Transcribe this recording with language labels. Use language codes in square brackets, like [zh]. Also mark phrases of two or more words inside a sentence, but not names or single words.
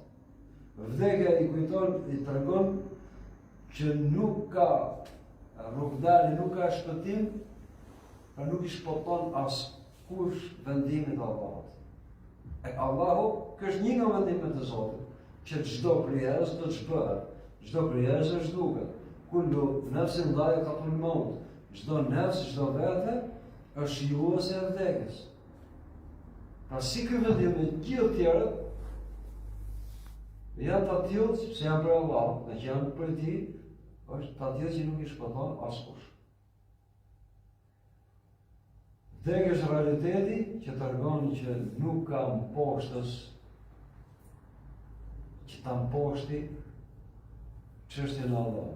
[sq] Vdekja I kujton, I tregon që nuk ka rrugdalje, nuk ka shpëtim, pra nuk I shpëton askush vendimin e Allahut. Allahu, kjo është një nga vendimet e Zotit, që çdo krijes do të shpëhet, çdo krijes është duket. [ar] كل نفس ذائقة الموت. [sq] Çdo nafs, çdo vete është shijuese e vdekjes. Pra si ky vendim me gjithë tjerët janë të tillë sepse janë për Allah, dhe që janë për ti, është të tillë që nuk i shpëton askush. Vdekja është realiteti që tregon që nuk ka mposhtës që ta mposhti çështjen e Allah.